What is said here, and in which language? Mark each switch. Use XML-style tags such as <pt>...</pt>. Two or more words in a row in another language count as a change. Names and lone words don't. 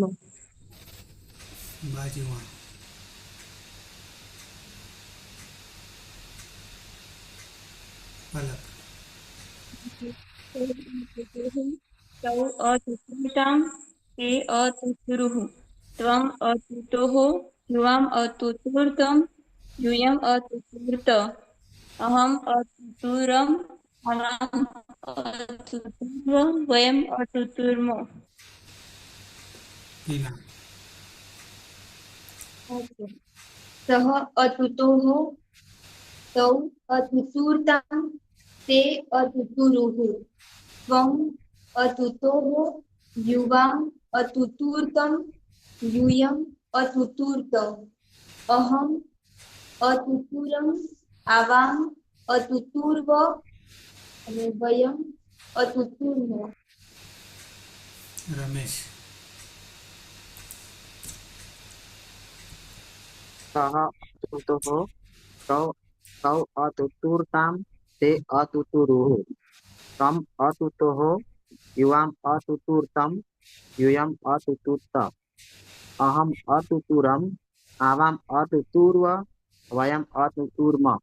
<gu>બાજુમાં. પલક.</gu> <sa>તૌ અતુતુર્તામ તે અતુતુરુઃ ત્વમ અતુતોઃ યુવામ અતુતુર્તમ यूयम् अतुतुर्त अहम् अतुतुरम् अनाम् अतुतुर्व वयम् अतुतुर्म हीना सः अतुतोः तौ अतुतुर्तां ते अतुतुरुः त्वम् अतुतोः युवाम् अतुतुर्तं यूयम् अतुतुर्त अहम् अतुतुरम् आवाम् अतुतुर्व અને વયમ અતુતુર્મ. रमेश सः अतुतुः तौ तौ अतुतुर्तां ते अतुतुरुः तम् अतुतुः युवाम् अतुतुर्तं यूयम् अतुतुर्त अहम् अतुतुरम् आवाम् अतुतुर्व वयम् अतुतुर्म.</sa>